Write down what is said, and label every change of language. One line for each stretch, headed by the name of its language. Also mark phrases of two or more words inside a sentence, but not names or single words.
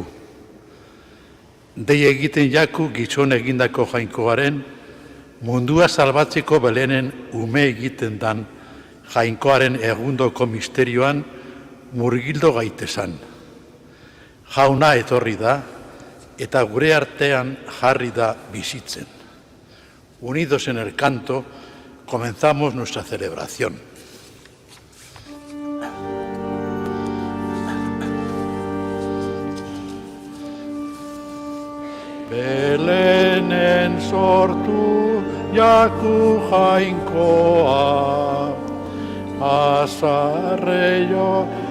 Basque: Dei egiten jaku gizon egindako jainkoaren, mundua salbatzeko Belenen ume egiten dan jainkoaren egundoko misterioan murgildo gaitezan. Jauna etorri da, eta gure artean jarri da bizitzen.
Spanish: Unidos en el canto, comenzamos nuestra celebración.
Basque: Belenen sortu jaku jainkoa, azarreio